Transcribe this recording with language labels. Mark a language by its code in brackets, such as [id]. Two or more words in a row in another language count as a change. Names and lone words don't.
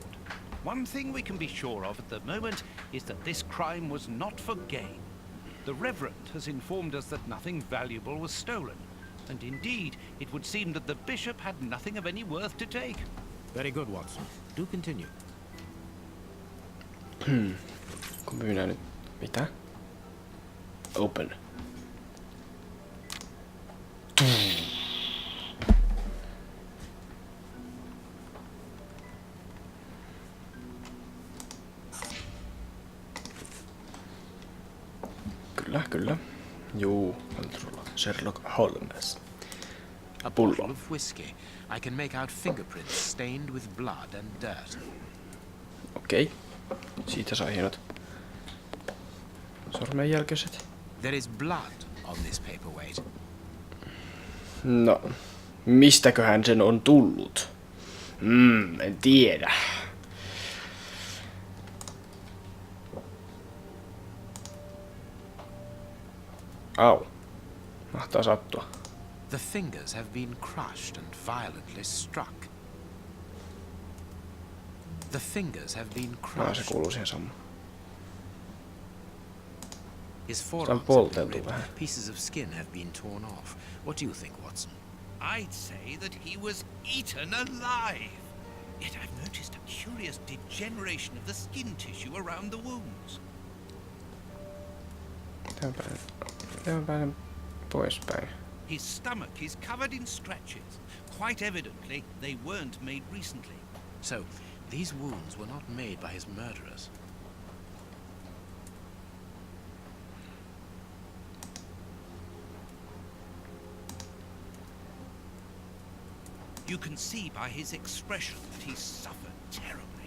[en] One thing we can be sure of at the moment is that this crime was not for gain. The Reverend has informed us that nothing valuable was stolen. And indeed, it would seem that the Bishop had nothing of any worth to take. Very good, Watson. Do continue. [fi] Kumpi minä nyt... Mitä? Open. Kyllä, kyllä. Juu, on sulla Sherlock Holmes. [en] A bottle of whiskey. I can make out fingerprints stained with blood and dirt. [fi] Okei. Siitä sai hienot sormenjälköiset. [en] There is blood on this paperweight. [fi] No, mistäköhän sen on tullut? En tiedä. Au. Mahtaa sattua. [en] The fingers have been crushed and violently struck. The fingers have been [fi] Se [en] crushed. [fi] kuuluu siihen samaan. [en] His [fi] Se on [en] forearms have been [fi] polteltu [en] ripped. [fi] vähän. [en] Pieces of skin have been torn off. What do you think, Watson? I'd say that he was eaten alive. Yet I've noticed a curious degeneration of the skin tissue around the wounds. [fi] Tämän pääsen poispäin. [en] His stomach is covered in scratches. Quite evidently, they weren't made recently. So, these wounds were not made by his murderers. You can see by his expression that he's suffered terribly.